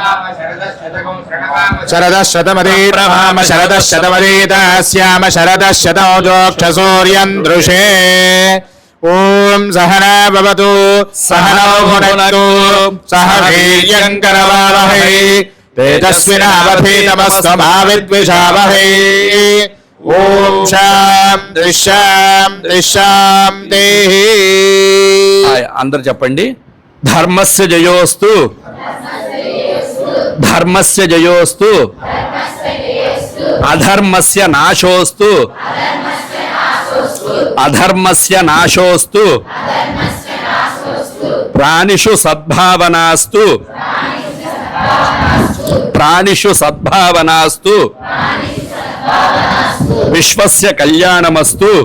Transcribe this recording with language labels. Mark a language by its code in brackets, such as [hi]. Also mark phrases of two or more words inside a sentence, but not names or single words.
[sa] शरदः शतमधीप्रभाम शरदः शतमधीतास्याम शरदः शतो जोक्षसूर्यं दृशे ॐ सहना भवतु सहनौ भुनक्तु सह वीर्यं करवावहै तेजस्विनावधीतमस्तु मा विद्विषावहै ॐ शान्ति शान्ति शान्तिः [te] అందరూ చెప్పండి [sa] ధర్మస్య జయోస్తు ధర్మస్య జయోస్తు అధర్మస్య నాశోస్తు అధర్మస్య నాశోస్తు ప్రాణిషు సద్భావనాస్తు ప్రాణిషు సద్భావనాస్తు విశ్వస్య కళ్యాణమస్తు